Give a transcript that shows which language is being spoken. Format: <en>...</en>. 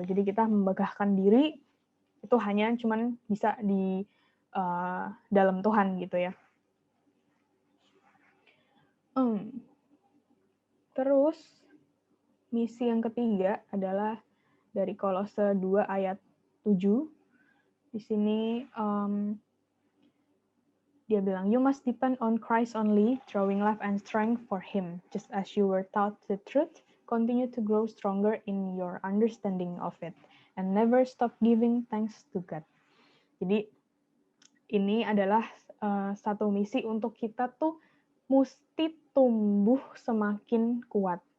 <id>Jadi kita membegahkan diri itu hanya cuman bisa di dalam Tuhan gitu ya. Terus misi yang ketiga adalah dari Kolose 2 ayat 7. Di sini dia bilang,</id> <en>you must depend on Christ only, drawing life and strength for him. Just as you were taught the truth, continue to grow stronger in your understanding of it. And never stop giving thanks to God.</en> <id>Jadi ini adalah satu misi untuk kita tuh mesti tumbuh semakin kuat.</id>